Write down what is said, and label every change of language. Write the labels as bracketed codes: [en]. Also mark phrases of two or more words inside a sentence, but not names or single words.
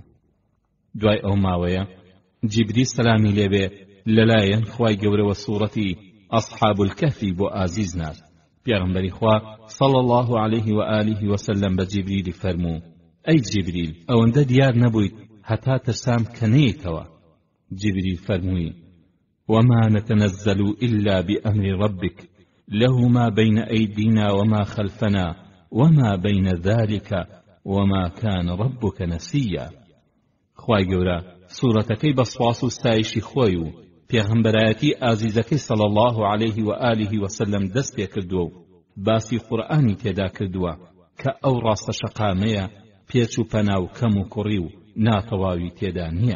[ckb] دوای ئەو ماوەیە جیبریل سەلامی لێبێ لەلایەن خوای گەورەوە سوورەتی ئەصحاب الکەهفی بۆ ئازیز نارد. پێغەمبەری خوا [ar] صلی الله عليه و آله و سلم [ckb] بە جیبریلی فەرموو ئەی جیبریل، ئەوەندە دیار نەبوویت هەتا ترسام کە نەیەیتەوە. جبریل فەرمووی: [ar] وما نتنزل إلا بأمر ربك له ما بين أيدينا وما خلفنا وما بين ذلك وما كان ربك نسيا. [ckb] خوای گەورە سوورەتەکەی بە سواس و ستایشی خۆی و پێغەمبەرایەتی ئازیزەکەی [ar] صلی الله عليه و آله وسلم [ckb] دەست پێ کردووە و باسی قورئانی تێدا کردووە کە ئەو ڕاستە شەقامەیە پێچ و پەنا و کەم و کوڕی و ناتەواوی تێدا نییە.